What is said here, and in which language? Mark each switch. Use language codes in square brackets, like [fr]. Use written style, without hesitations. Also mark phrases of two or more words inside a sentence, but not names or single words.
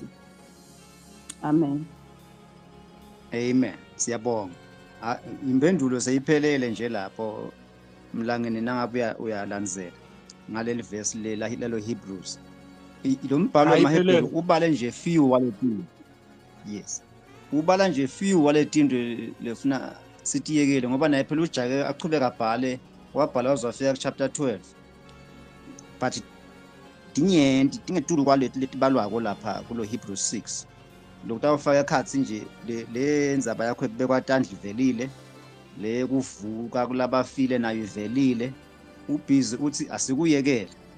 [ss] Amen. Amen. Siyabonga. Impendulo seyiphelele nje lapho mlangeni nangabe uyalandzela ngaleli verse lelo Hebrews. Lo mbhalo wamaHebrew ubale nje few waletinto. Yes. Ubala nje few waletinto lefuna sitiyekele ngoba naye phela uJake aqhubeka abhale wabhala wazofika chapter 12. But dingetulu kwaleti letibalwako lapha kulo Hebrews 6. Lokutawufaka ekhatsi nje le ndzaba yakho ekubekwa tandla ivelile le kuvuka kulabafile nayo ivelile ubhizi uthi asikuyekele